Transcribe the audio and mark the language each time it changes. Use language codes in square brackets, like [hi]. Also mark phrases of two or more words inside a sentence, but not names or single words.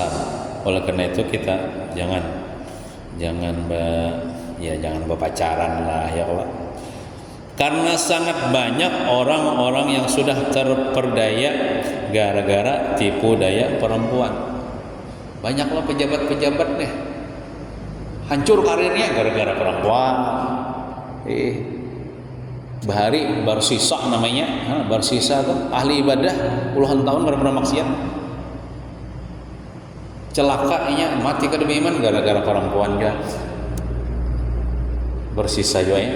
[id] Oleh karena itu kita jangan berpacaran lah ya Allah. Karena sangat banyak orang-orang yang sudah terperdaya gara-gara tipu daya perempuan. Banyaklah pejabat-pejabat nih hancur karirnya gara-gara perempuan. [bjn] Bahari Barsisa namanya, Barsisa tuh ahli ibadah puluhan tahun gara-gara maksiat. Celakanya mati kada beriman gara-gara perempuan juga. [id] Barsisa juga ya.